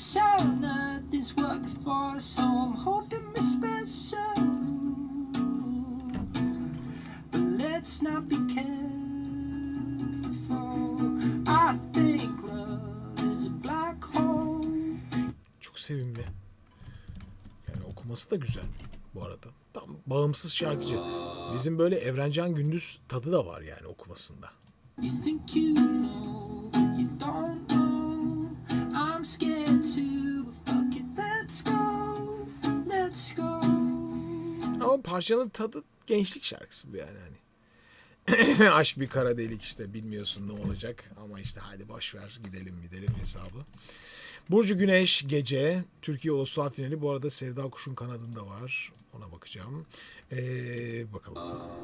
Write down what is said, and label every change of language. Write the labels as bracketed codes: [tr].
[en] So nothing's worked before, so I'm hoping we're special. But let's not be careful. I think love is a black hole. [tr] Çok sevimli. Yani okuması da güzel bu arada. Tam bağımsız şarkıcı. Bizim böyle Evrencan Gündüz tadı da var yani okumasında. [en] You think you know, but you don't know. I'm scared too, but fuck it, let's go, let's go. [tr] Ama parçanın tadı gençlik şarkısı bu yani hani. Aşk bir kara delik işte, bilmiyorsun ne olacak ama işte hadi boş ver gidelim hesabı. Burcu Güneş gece Türkiye Ulusal finali, bu arada Sevda Kuş'un kanadında var. Ona bakacağım. Bakalım.